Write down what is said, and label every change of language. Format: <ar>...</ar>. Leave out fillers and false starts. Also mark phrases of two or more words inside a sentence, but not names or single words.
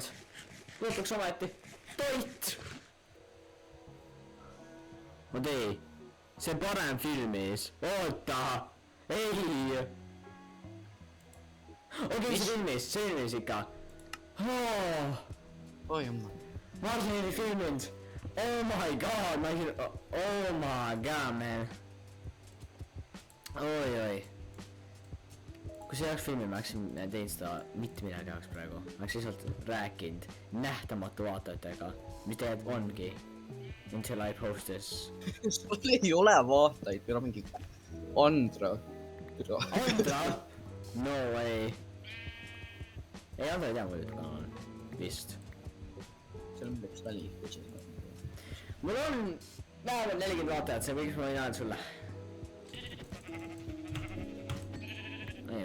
<et>Lõpuks ometi. Toit! Oot ei. See parem filmis. Oota! Ei! Okei, see filmis ikka. Oi, jumma. Ma arvasin, et ei filminud.</et> <en>Oh my god,</en> <et>ma ei...</et> <en>Oh my god, man.</en> <et>Oi. Kui see oleks filmi, ma oleksin teinud seda mitte midagi jaoks praegu. Ma oleks lihtsalt rääkinud nähtamatu vaatajatega, mis tegelikult ongi.</et> <en>Until I post this.</en> <et>Sul ei ole vaatajaid, meil on mingi Andra.</et> <en>Andra? No way.</en> <et>Ei, Andra ei tea muidugi, kuna on vist. Seal on üks väli. Mul on vähemalt 40 vaatajat, see võiks ma ei näed sulle.</et>